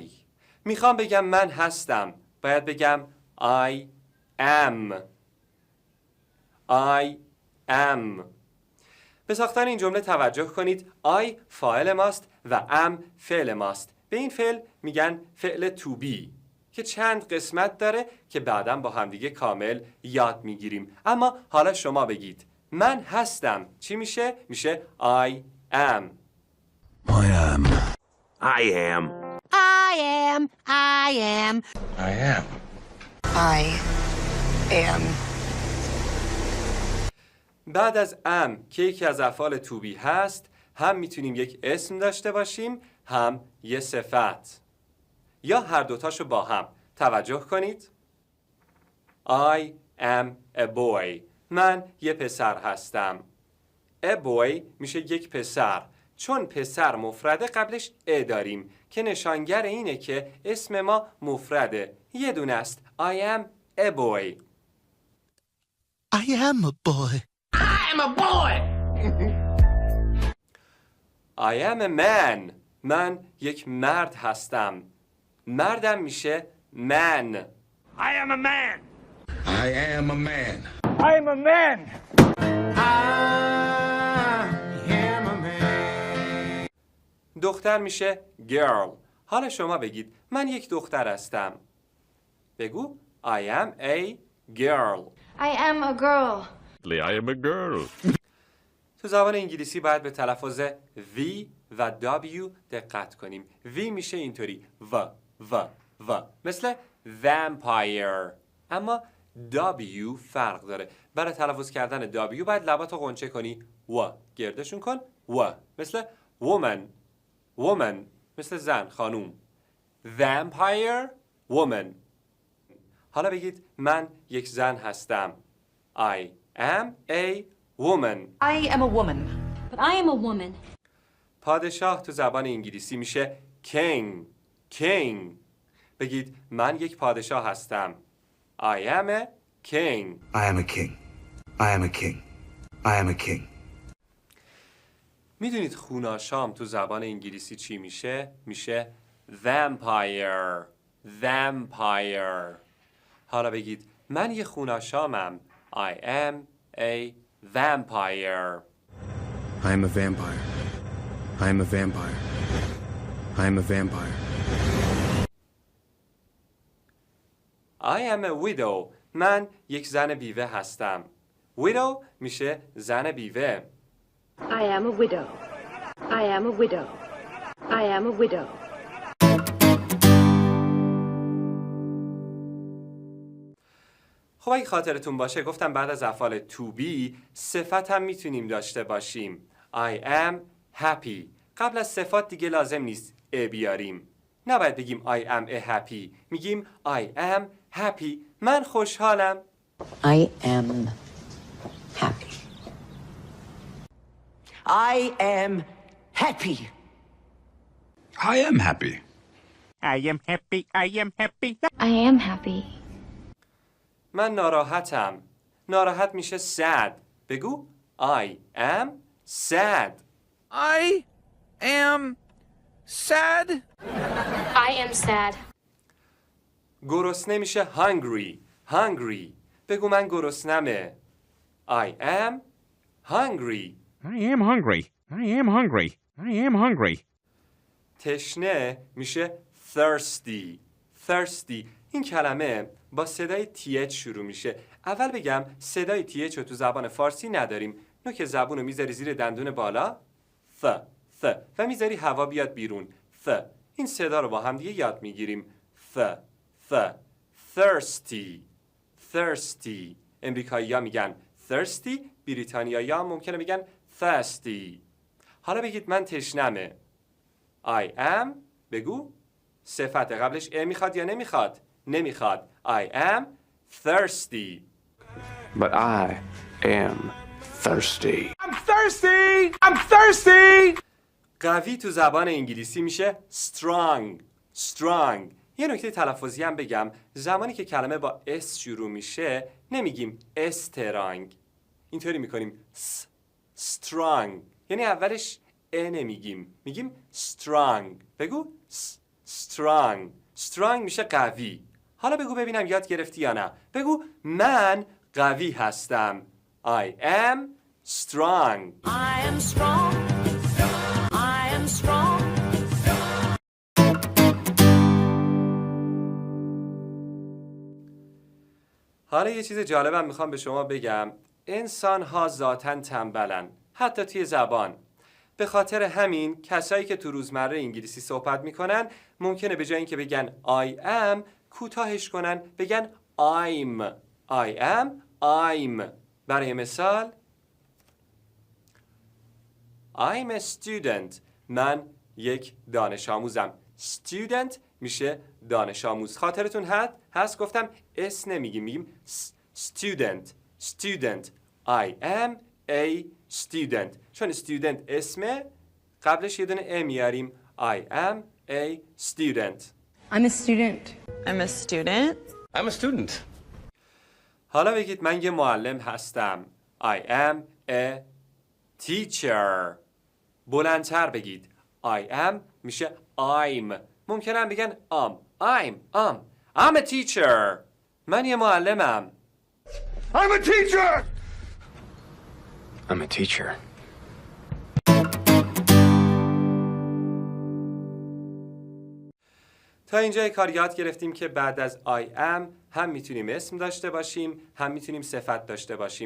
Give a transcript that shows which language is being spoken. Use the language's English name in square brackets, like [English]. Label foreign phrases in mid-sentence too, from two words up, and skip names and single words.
[Persian] میخوام بگم من هستم، باید بگم [English] I am. [Persian] به ساختن این جمله توجه کنید. I فاعل ماست و am فعل ماست. به این فعل میگن فعل [English] to be [Persian] که چند قسمت داره که بعداً با همدیگه کامل یاد میگیریم. اما حالا شما بگید من هستم چی میشه؟ [English] میشه I am. [Persian] بعد از am که یکی از افعال [English] to be [Persian] هست، هم میتونیم یک اسم داشته باشیم هم یه صفت یا هر دوتاشو با هم. توجه کنید. [English] I am a boy. [Persian] من یه پسر هستم. [English] A boy [Persian] میشه یک پسر. چون پسر مفرده قبلش ا داریم که نشانگر اینه که اسم ما مفرده. یه دونه است. [English] I am a boy. I am a boy. I am a man. [Persian] من یک مرد هستم. مردم میشه man. [English] I am a man. [Persian] دختر میشه girl. حالا شما بگید من یک دختر هستم. [English] بگو I am a girl. I am a girl. I am a girl. [Persian] تو زبان انگلیسی باید به تلفظ V و W دقت کنیم. V میشه اینطوری و مثل vampire. اما W فرق داره. برای تلفظ کردن W باید لباتو قنچه کنی و گردشون کن و مثل woman مثل زن خانوم. [English] vampire woman. [Persian] حالا بگید من یک زن هستم. [English] I am a woman. I am a woman. But I am a woman. [Persian] پادشاه تو زبان انگلیسی میشه king. بگید من یک پادشاه هستم. [English] I am a king. [Persian] میدونید خوناشام تو زبان انگلیسی چی میشه؟ میشه vampire. حالا بگید من یه خوناشامم. [English] I am a vampire. I am a widow. [Persian] من یک زن بیوه هستم. widow میشه زن بیوه. [English] I am a widow. [Persian] خب اگه خاطرتون باشه گفتم بعد از افعال [English] to be [Persian] صفت هم میتونیم داشته باشیم. [English] I am happy. [Persian] قبل از صفات دیگه لازم نیست a بیاریم. نباید بگیم [English] I am a happy. [Persian] میگیم [English] I am happy. [Persian] من خوشحالم. [English] I am happy. I am happy. I am happy. [Persian] من ناراحتم. ناراحت میشه sad. [English] بگو I am sad. I am sad. I am sad. [Persian] گرسنه میشه hungry. بگو من گرسنمه. [English] I am hungry. [Persian] تشنه میشه thirsty. این کلمه با صدای TH شروع میشه. اول بگم صدای TH رو تو زبان فارسی نداریم. نوک زبون رو میذاری زیر دندون بالا ث و میذاری هوا بیاد بیرون ث. این صدا رو با هم دیگه یاد میگیریم ث thirsty. امریکایی‌ها میگن thirsty، بریتانیایی‌ها ممکنه بگن thirsty. حالا بگید من تشنمه. [English] I am [Persian] بگو صفت قبلش ا میخواد یا نمیخواد؟ نمیخواد. [English] I am thirsty. But I am thirsty. I'm thirsty! I'm thirsty! [Persian] قوی تو زبان انگلیسی میشه strong. strong. یه نکته تلفظی هم بگم، زمانی که کلمه با اس شروع میشه نمیگیم استرانگ، اینطوری میکنیم strong، یعنی اولش ا نمیگیم، میگیم strong. بگو strong. strong میشه قوی. حالا بگو ببینم یاد گرفتی یا نه. بگو من قوی هستم. [English] I am strong. I am strong. I am strong. [Persian] حالا یه چیز جالبم میخوام به شما بگم. انسان ها ذاتاً تنبلن، حتی توی زبان. به خاطر همین کسایی که تو روزمره انگلیسی صحبت میکنن ممکنه به جای اینکه بگن [English] I am [Persian] کوتاهش کنن بگن I'm. [English] I am I'm. [Persian] برای مثال [English] I'm a student. [Persian] من یک دانش آموزم. Student میشه دانش آموز. خاطرتون هست گفتم اس نمیگیم، میگیم student. student. [English] I am a student. [Persian] چون student اسمه قبلش یه دونه ا میاریم. [English] I am a student. I'm a student. I'm a student. I'm a student. [Persian] حالا بگید من یه معلم هستم. [English] I am a teacher. [Persian] بلندتر بگید. [English] I am میشه I'm. [Persian] ممکنه هم بگن [English] I'm a teacher. [Persian] من یه معلمم. [English] I'm a teacher! I'm a teacher. [Persian] تا اینجای کار یاد گرفتیم که بعد از [English] I am [Persian] هم میتونیم اسم داشته باشیم، هم میتونیم صفت داشته باشیم.